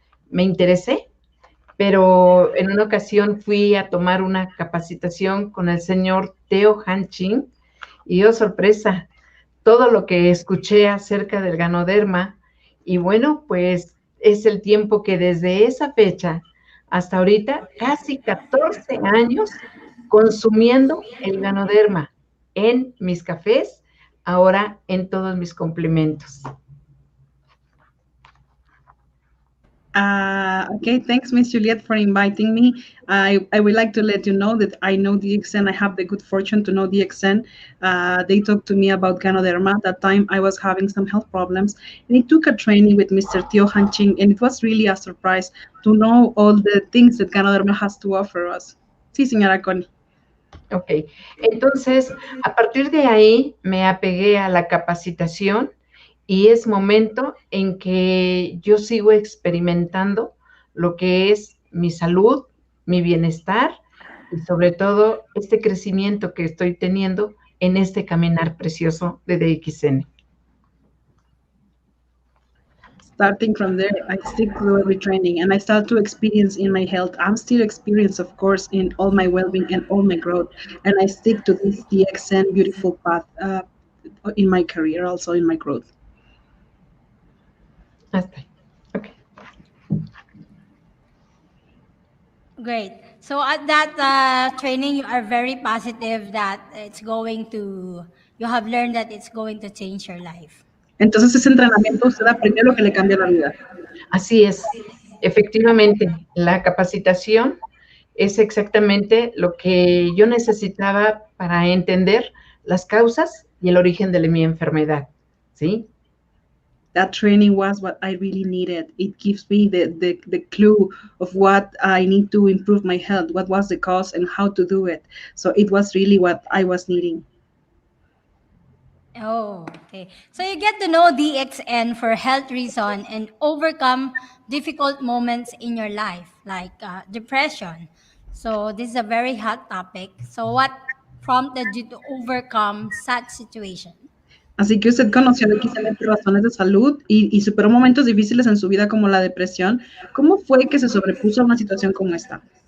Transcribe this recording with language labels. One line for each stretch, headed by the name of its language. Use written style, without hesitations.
Spanish: Me interesé, pero en una ocasión fui a tomar una capacitación con el señor Teo Hanchin y, oh sorpresa, todo lo que escuché acerca del ganoderma, y bueno, pues es el tiempo que desde esa fecha hasta ahorita, casi 14 años, consumiendo el ganoderma en mis cafés, ahora en todos mis complementos.
English: Okay, thanks, Miss Juliet, for inviting me. I would like to let you know that I know DXN. I have the good fortune to know DXN. They talked to me about Ganoderma. That time I was having some health problems, and I took a training with Mr. Tio Hanching, and it was really a surprise to know all the things that Ganoderma has to offer us.
Spanish: Sí, señora Connie. Ok, entonces a partir de ahí me apegué a la capacitación y es momento en que yo sigo experimentando lo que es mi salud, mi bienestar y sobre todo este crecimiento que estoy teniendo en este caminar precioso de DXN.
English: Starting from there, I stick to every training and I start to experience in my health. I'm still experience, of course, in all my well-being and all my growth. And I stick to this DXN beautiful path in my career, also in my growth.
Spanish: Hasta ahí. Okay.
English: Great. So at that training, you are very positive that you have learned that it's going to change your life.
Spanish: Entonces, ese entrenamiento usted aprendió lo que le cambia la vida. Así es, efectivamente, la capacitación es exactamente lo que yo necesitaba para entender las causas y el origen de mi enfermedad, ¿sí?
English: That training was what I really needed. It gives me the clue of what I need to improve my health, what was the cause and how to do it. So it was really what I was needing. Oh, okay. So you get to know DXN for health reason and overcome difficult moments in your life, like depression. So this is a very hot topic. So what prompted you to overcome such situation?
Spanish: Así que usted conoció a DXN por razones de salud y superó momentos difíciles en su vida como la depresión. ¿Cómo fue que se sobrepuso a una situación como esta?